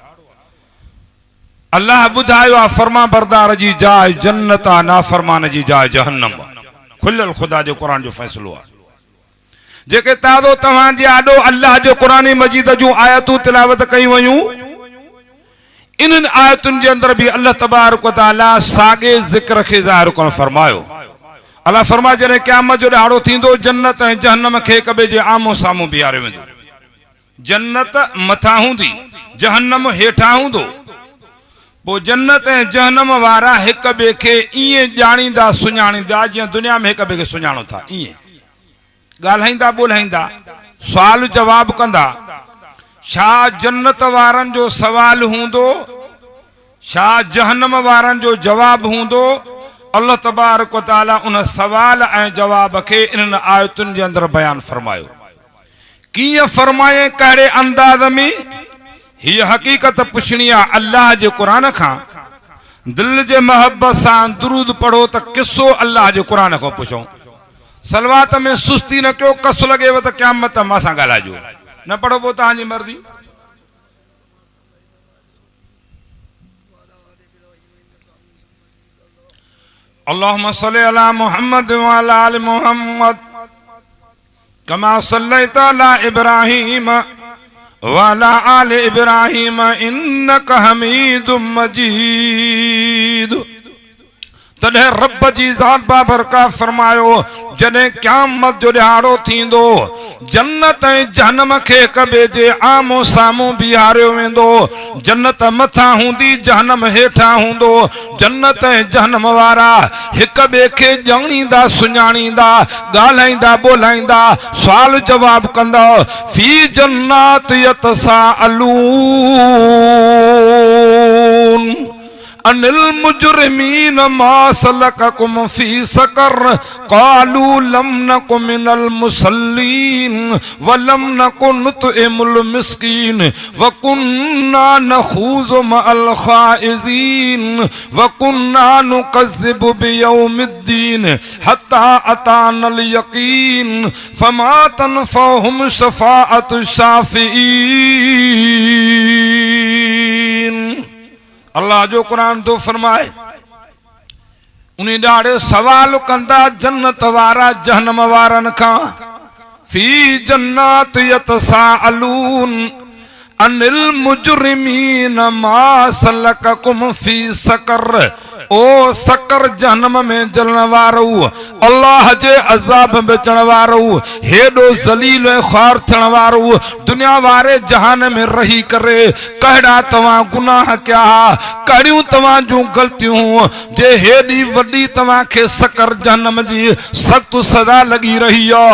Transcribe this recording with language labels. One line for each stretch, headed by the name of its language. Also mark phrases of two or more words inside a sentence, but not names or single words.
Sindhi: अल्लाह ॿुधायो आहे, फर्मा बरदार जी जाइ जन्नत आहे, नाफरमान जी जाइ जहन्नम आहे। खुलियल ख़ुदा जो क़ुरान जो फ़ैसिलो आहे। जेके ताज़ो तव्हांजे आॾो अल्लाह जो क़ुरान मजीद जूं आयतूं तिलावत कई वयूं, इन्हनि आयतुनि जे अंदर भी अल्लाह तबारक व तआला साॻे ज़िक्र खे ज़ाहिर करण फरमायो। अल्लाह फरमाए, जॾहिं क़यामत जो ॾिहाड़ो थींदो, जन्नत ऐं जहन्नम खे हिक ॿिए जे आम्हूं साम्हूं बीहारियो वेंदो। जन्नत मथां हूंदी, जहन्नम हेठां हूंदो। पोइ जन्नत ऐं जहन्नम वारा हिक ॿिए खे ईअं ॼाणींदा सुञाणींदा जीअं दुनिया में हिक ॿिए खे सुञाणो था। ईअं ॻाल्हाईंदा ॿोलाईंदा, सुवाल जवाब कंदा। छा जन्नत वारनि जो सवाल हूंदो, छा जहन्नम वारनि जो जवाब हूंदो? अल्लाह तबारक व तआला उन सवाल ऐं जवाब खे इन्हनि आयतुनि जे अंदर बयान फरमायो। कीअं फरमाए, कहिड़े अंदाज़ में? हीअ हक़ीक़त पुछणी आहे अल्लाह जे क़ुरान खां। दिल जे मोहब्बत सां दुरूद पढ़ो त किसो अल्लाह जे क़ुरान खां पुछो। सलवात में सुस्ती न कयो, कस लॻेव त क़यामत मां सां ॻाल्हाइजो, न पढ़ो पोइ तव्हांजी मर्ज़ी।
Arabic: اللهم صل على محمد وعلى آل محمد كما صليت على إبراهيم وعلى آل إبراهيم إنك حميد مجيد.
Sindhi: तॾहिं रब जी ज़ात बाबरकात फरमायो, जॾहिं क़यामत जो ॾिहाड़ो थींदो, जन्नत ऐं जहन्नम खे हिक ॿिए जे आम्हूं साम्हूं बीहारियो वेंदो। जन्नत मथां हूंदी, जहन्नम हेठां हूंदो। जन्नत ऐं जहन्नम वारा हिक ॿिए खे ॼाणींदा सुञाणींदा, ॻाल्हाईंदा ॿोलाईंदा, सुवाल जवाब कंदा।
Arabic: في جنات يتساءلون عن المجرمين ما سلككم في سقر قالوا لم نك من المصلين ولم نك نطعم المسكين وكنا نخوض مع الخائضين وكنا نكذب بيوم الدين حتى أتانا اليقين فما تنفعهم شفاعة الشافعين.
Sindhi: अल्लाह जो कुरान तो फरमाए, उन्हीं ॾाढे सवाल कंदा जन्नत वारा जहन्नम वारन खां
Arabic: في جنات يتساءلون عن المجرمين ما سلككم في سقر.
Sindhi: ओ सकर जहन्नम में जलण वारो अल्लाह जे अज़ाब में अचण वारो हेॾो ज़लील ऐं ख़्वार थियण वारो दुनिया वारे जहान में रही करे कहिड़ा तव्हां गुनाह कया कहिड़ियूं तव्हां जूं ग़लतियूं जे हेॾी वॾी तव्हांखे सकर जहन्नम जी सख़्त सज़ा लॻी रही आहे।